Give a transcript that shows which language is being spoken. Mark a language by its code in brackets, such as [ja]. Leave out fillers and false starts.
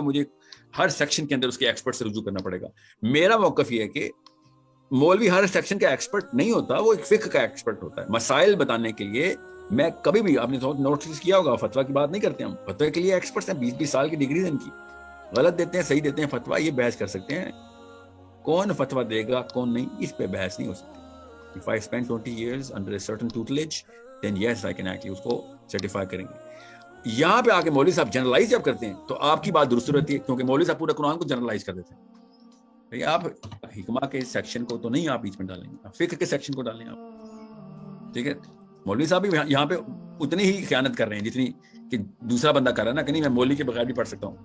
[ur] مجھے ہر سیکشن کے اندر اس کے ایکسپرٹ سے رجوع کرنا پڑے گا. میرا موقف یہ ہے کہ مولوی ہر سیکشن کا ایکسپرٹ نہیں ہوتا، وہ ایک فقہ کا ایکسپرٹ ہوتا ہے. مسائل بتانے کے لیے میں کبھی بھی آپ نے نوٹس کیا ہوگا فتویٰ کی بات نہیں کرتے ہم. فتویٰ کے لیے ایکسپرٹس ہیں، 20-20 سال کی ڈگریز ہیں ان کی. غلط دیتے ہیں صحیح دیتے ہیں فتویٰ، یہ بحث کر سکتے ہیں. کون فتویٰ دے گا کون نہیں، اس پہ بحث نہیں ہو سکتی. [en] If I spend 20 years under a certain tutelage then yes I can actually [ur] اس کو سرٹیفائی کریں گے. یہاں پہ آ کے مولوی صاحب جنرلائز جب کرتے ہیں تو آپ کی بات درست رہتی ہے، کیونکہ مولوی صاحب پورے قرآن کو جنرلائز کر دیتے ہیں. آپ حکمہ کے سیکشن کو تو نہیں آپ بیچ میں ڈالیں گے، آپ فقہ کے سیکشن کو ڈالیں آپ. ٹھیک ہے، مولوی صاحب بھی یہاں پہ اتنی ہی خیانت کر رہے ہیں جتنی کہ دوسرا بندہ کر رہا ہے نا کہ نہیں میں مولوی کے بغیر بھی پڑھ سکتا ہوں.